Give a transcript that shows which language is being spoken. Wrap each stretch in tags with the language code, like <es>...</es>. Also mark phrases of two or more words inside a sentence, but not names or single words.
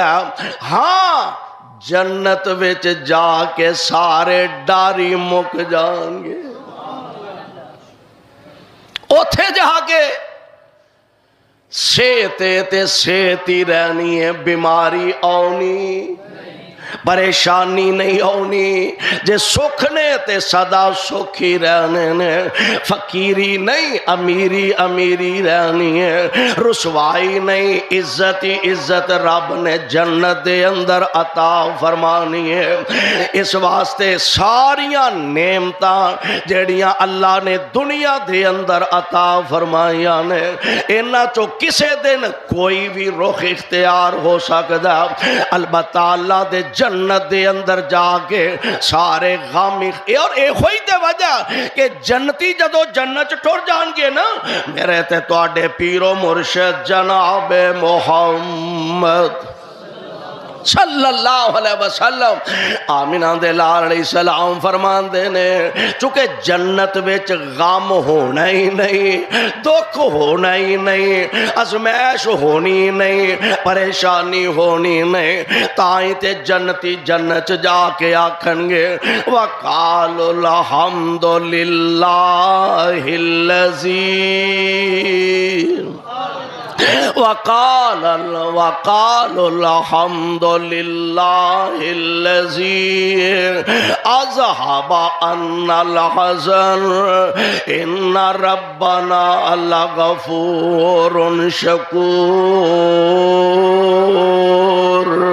<pa>ہاں جنت وچ جا کے سارے ڈاری مک جان گے، اوتھے جا کے صحت تے صحت ہی رہنی ہے، بیماری آنی پریشانی نہیں ہونی، جے سکھ نے تے صدا سکھ ہی رہنے نے، فقیری نہیں امیری امیری رہنی ہے، رسوائی نہیں عزت ہی عزت رب نے جنت دے اندر عطا فرمانی ہے۔ اس واسطے ساریاں نعمتاں جڑیاں اللہ نے دنیا دے اندر عطا فرمائیاں نے، انہاں چو کسے دن کوئی بھی رخ اختیار ہو سکدا، البتہ اللہ دے جنت دے اندر جا کے سارے غم۔ اور اے ہوئی دے وجہ کہ جنتی جدو جنت ٹر جان گے نا، میرے تے تواڈے پیر و مرشد جناب محمد</pa> <ar>صلی اللہ علیہ وسلم</ar> <pa>آمینہ دے لال</pa> <ar>علیہ السلام</ar> <pa>فرمان دینے، چونکہ جنت وچ غم ہونا ہی نہیں، دکھ ہونا ہی نہیں، ازمائش ہونی نہیں، پریشانی ہونی نہیں، تائیں تے جنتی جنت جا کے آکھن گے</pa> <ar>وَقَالُ الْحَمْدُ لِلَّهِ الَّذِي وقال الحمد لله الذي أذهب عنا الحزن إن ربنا لغفور شكور</ar>